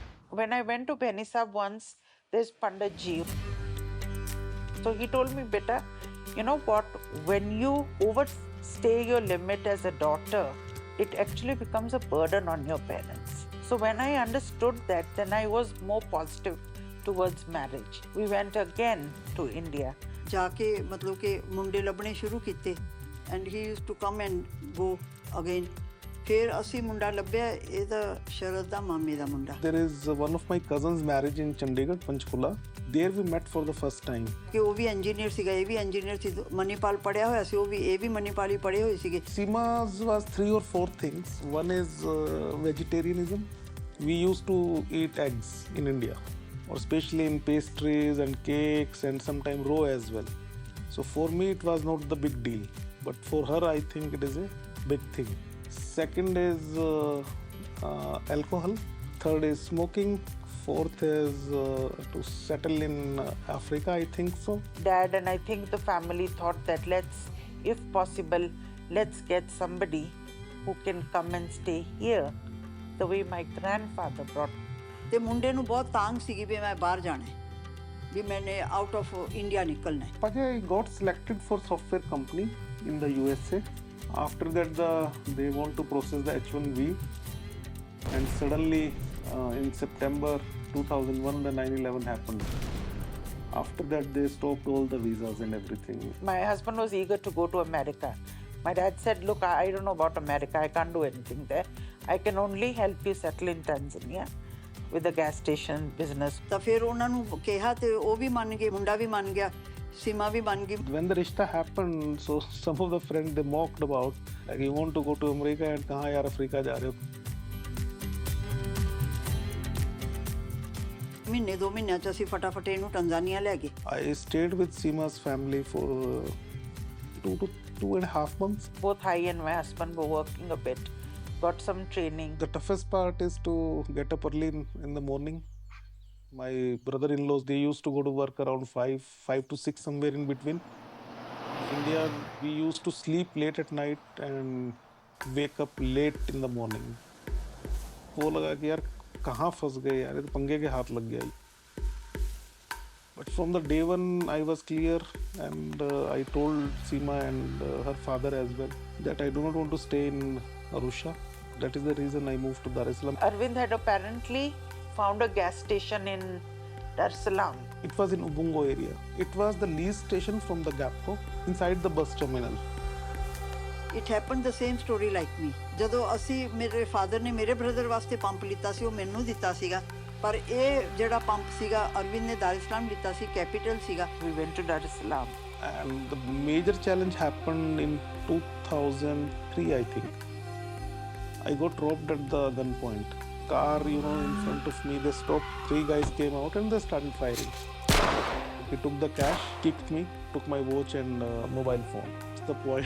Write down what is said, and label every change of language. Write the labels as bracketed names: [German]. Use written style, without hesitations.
[English] When I went to Benisab once, there's Pandit Ji. So he told me, beta, you know what, when you overstay your limit as a daughter, it actually becomes a burden on your parents. So when I understood that, then I was more positive towards marriage. We went again to India. [Punjabi] जाके मतलब कि मुंडे लभने शुरू किते, [English] and he used to come and go again. [Punjabi] फिर असी मुंडा लभ्या, ਇਹਦਾ ਸ਼ਰਦ ਦਾ ਮਾਮੇ ਦਾ ਮੁੰਡਾ। [English] There is one of my cousin's marriage in Chandigarh, Panchkula. There we met for the first time. [Punjabi] ਕਿ ਉਹ ਵੀ ਇੰਜੀਨੀਅਰ ਸੀਗਾ, ਇਹ ਵੀ ਇੰਜੀਨੀਅਰ ਸੀ, ਮਨੀਪਾਲ ਪੜਿਆ ਹੋਇਆ ਸੀ, ਇਹ ਵੀ ਮਨੀਪਾਲ ਹੀ ਪੜ੍ਹੇ ਹੋਏ ਸੀਗੇ। [English] Seema's was 3 or 4 things. One is vegetarianism. We used to eat eggs in India, or especially in pastries and cakes and sometimes raw as well. So for me it was not the big deal, but for her I think it is a big thing. Second is alcohol. Third is smoking. Fourth is to settle in Africa, I think so. Dad and I think the family thought that if possible, let's get somebody who can come and stay here the way my grandfather brought. [Punjabi] ਤੇ ਮੁੰਡੇ ਨੂੰ ਬਹੁਤ ਤਾਂਗ ਸੀਗੀ ਵੀ ਮੈਂ ਬਾਹਰ ਜਾਣਾ ਹੈ, [Hindi] भी मैंने [English] out of India [Hindi] निकलना है। [English] Paja, I got selected for software company in the USA. After that, they want to process the H1B, and suddenly in September 2001, the 9/11 happened. After that, they stopped all the visas and everything. My husband was eager to go to America. My dad said, look, I don't know about America. I can't do anything there. I can only help you settle in Tanzania with the gas station business. [Punjabi] ਤਾਂ ਫਿਰ ਉਹਨਾਂ ਨੂੰ ਕਿਹਾ ਤੇ ਉਹ ਵੀ ਮੰਨ ਗਏ, ਮੁੰਡਾ ਵੀ ਮੰਨ ਗਿਆ, ਸੀਮਾ ਵੀ ਮੰਨ ਗਈ। [English] When the rishta happened, so some of the friends they mocked about, like, you want to go to America and [Hindi] कहाँ यार अफ्रीका जा रहे हो? [Punjabi] ਮਹੀਨੇ 2 ਮਹੀਨਿਆਂ ਚ ਅਸੀਂ ਫਟਾਫਟ ਇਹਨੂੰ ਟੰਜ਼ਾਨੀਆ ਲੈ ਗਏ। [English] I stayed with Seema's family for 2.5 months. Both I and my husband were working a bit, got some training. The toughest part is to get up early in the morning. My brother-in-laws, they used to go to work around 5 to 6, somewhere in between. In India, we used to sleep late at night and wake up late in the morning. [Hindi] वो लगा कि यार कहाँ फंस गए यार, ये तो पंगे के हाथ लग गया। [English] But from the day one, I was clear, and I told Seema and her father as well that I do not want to stay in Arusha. That is the reason I moved to Dar es Salaam. Arvind had apparently found a gas station in Dar es Salaam. It was in Ubungo area. It was the lease station from the GAPCO inside the bus terminal. It happened the same story like me. [Punjabi] ਜਦੋਂ ਅਸੀਂ ਮੇਰੇ father ਨੇ ਮੇਰੇ brother ਵਾਸਤੇ pump ਲਿੱਤਾ ਸੀ, ਉਹ ਮੈਨੂੰ ਦਿੱਤਾ ਸੀਗਾ, ਪਰ ਇਹ ਜਿਹੜਾ ਪੰਪ ਸੀਗਾ ਅਰਵਿੰਦ ਨੇ ਦਾਰ ਇਸਲਾਮ ਲਿੱਤਾ ਸੀ, ਕੈਪੀਟਲ ਸੀਗਾ। [English] We went to Dar es Salaam. And the major challenge happened in 2003, I think. I got robbed at the gunpoint. Car, in front of me, they stopped. 3 guys came out and they started firing. He took the cash, kicked me, took my watch and mobile phone. What's the point?